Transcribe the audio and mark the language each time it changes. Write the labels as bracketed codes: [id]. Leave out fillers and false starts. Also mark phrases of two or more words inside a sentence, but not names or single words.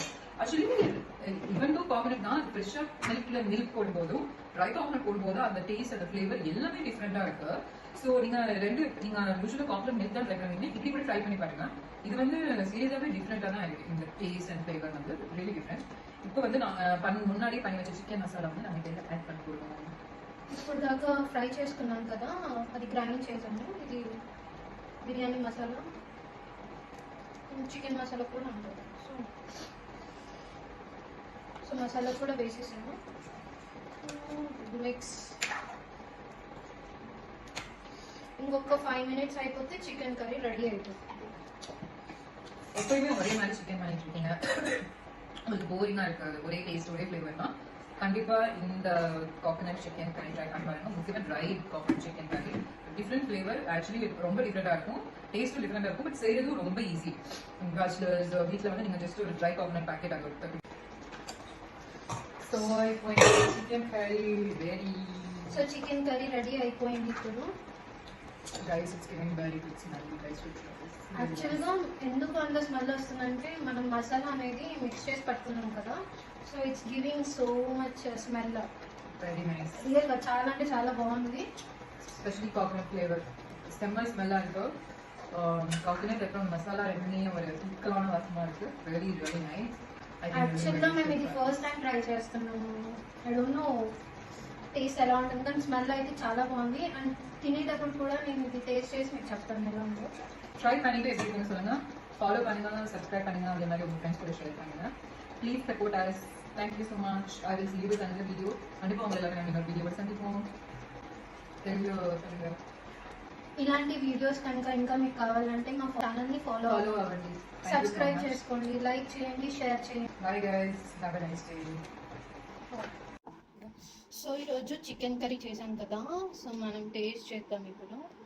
[ta] ஆக்சுவலி [en] even though coconut [ta] தான் ஃப்ரெஷ்ஷாக மில்க் போடும்போதும் [en] dry coconut [ta] போடும்போது அந்த டேஸ்ட் அந்த ஃப்ளேவர் எல்லாமே டிஃப்ரெண்டாக இருக்கு. ஸோ நீங்கள் யூஸ்வலாக [en] coconut milk [ta] தான் ட்ரை பண்ணுவீங்க, இப்படி கூட ட்ரை பண்ணி பாருங்க. இது வந்து சீரியஸாகவே டிஃப்ரெண்டாக தான் இருக்கு. இந்த [en] taste and flavor [ta] வந்து [en] really different. [ta] இப்போ வந்து நான் முன்னாடியே பண்ணி வச்ச [en] chicken masala [ta] வந்து நம்ம இதில் యాడ్ பண்ணி கொடுக்கணும். [te] ఇప్పుడు దాకా ఫ్రై చేసుకున్నాం కదా, అది గ్రైండ్ చేసాము. ఇది బిర్యానీ మసాలా, [en] chicken masala [te] కూడా ఉంటుంది. సో మసాలా కూడా వేసేసాము. మిక్స్ ఇంకొక 5 minutes అయిపోతే [en] chicken curry ready [te] అయిపోతుంది. [ta] எப்பயுமே ஒரே மாதிரி சிக்கன் பண்ணிட்டு இருக்கீங்க, உங்களுக்கு போரிங்கா இருக்காது, ஒரே டேஸ்ட் ஒரே ஃப்ளேவர் தான். கண்டிப்பா இந்த [en] coconut chicken [ta] கறி ட்ரை பண்ணி பாருங்க. முக்கியமாக [en] dry coconut chicken [ta] கறி [en] different flavor, [ta] ஆக்சுவலி ரொம்ப டிஃப்ரெண்டாக இருக்கும், டேஸ்ட்டும் டிஃப்ரெண்டாக இருக்கும். பட் செய்யறதும் ரொம்ப ஈஸி. பேச்சுலர்ஸ் வீட்டில் வந்து நீங்கள் ஜஸ்ட் ஒரு [en] dry coconut packet [ta] ஆகும். [te] సో అయిపోయింది [en] chicken curry ready. [te] సో [en] chicken curry ready [te] అయిపోయింది. ఇప్పుడు [en] rice it's giving very good smell. [te] యాక్చువల్గా ఎందుకు అంత స్మెల్ వస్తుందంటే మనం మసాలా అనేది మిక్స్ చేసి పట్టుకున్నాం కదా, [en] so it's giving so much smell. very nice. [te] రియల్గా చాలా అంటే చాలా బాగుంది. [ta] ஸ்பெஷலி [en] coconut flavor [ta] செம்ம ஸ்மெல்லாக இருக்கு. கோகனட் அப்புறம் மசாலா ரெண்டுமே ஒரு தூக்கலான வாசமாக இருக்கு. [en] very very nice. [te] యాక్చువల్గా మేము ఇది [en] first time [te] ట్రై చేస్తున్నాము. [en] I don't know [te] టేస్ట్ ఎలా ఉంటుంది, కానీ స్మెల్ అయితే చాలా బాగుంది. అండ్ తినేటప్పుడు కూడా నేను ఇది టేస్ట్ చేసి మీకు చెప్తాను ఎలా ఉందో. [ta] ட்ரை பண்ணிட்டு எப்படி இருக்குன்னு சொல்லுங்க, ஃபாலோ பண்ணுங்க, சப்ஸ்கிரைப் பண்ணுங்க, அதே மாதிரி உங்கள் ஃப்ரெண்ட்ஸ் கூட ஷேர் பண்ணுங்க. [en] please support us. thank you so much. I will see you with another video. [ta] கண்டிப்பாக உங்களை எல்லாரும் நம்ம வீடியோ சந்திப்போம். [te] తెలుగు ఇలాంటి వీడియోస్ కనుక ఇంకా మీకు కావాలంటే మా ఛానల్ని ఫాలో అవ్వండి, సబ్స్క్రైబ్ చేసుకోండి, లైక్ చేయండి, షేర్ చేయండి. [en] bye guys, have a nice day. [te] సో ఈరోజు చికెన్ కర్రీ చేసాం కదా, సో మనం టేస్ట్ చేద్దాం ఇప్పుడు.